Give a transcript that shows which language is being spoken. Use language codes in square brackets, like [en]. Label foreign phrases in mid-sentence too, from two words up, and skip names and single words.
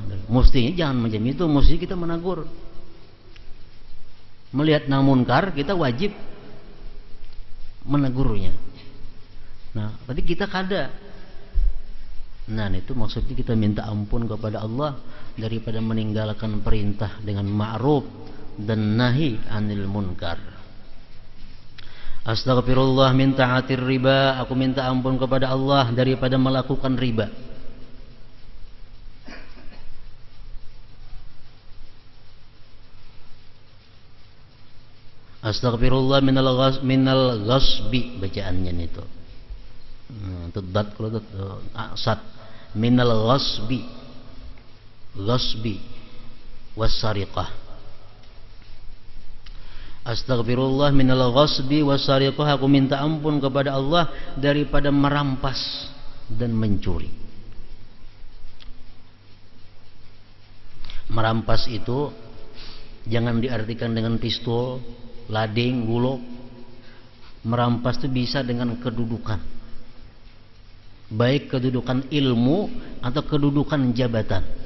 [id] Mestinya jangan macam itu, mesti kita menagur. Melihat nang munkar, kita wajib menegurnya. Nah, tadi kita kada. Nah, itu maksudnya kita minta ampun kepada Allah daripada meninggalkan perintah dengan ma'ruf dan [ar] نهي عن المنكر. أستغفر الله من تعاطي الربا. [id] Aku minta ampun kepada Allah daripada melakukan riba. [ar] أستغفر الله من الغصب, [id] bacaannya itu. Tedat kalau asad minal ghasbi wassariqah. [ar] أستغفر الله من الغصب والسرقة. [id] Aku minta ampun kepada Allah daripada merampas dan mencuri. Merampas itu jangan diartikan dengan pistol, lading, gulok. Merampas itu bisa dengan kedudukan, baik kedudukan ilmu atau kedudukan jabatan.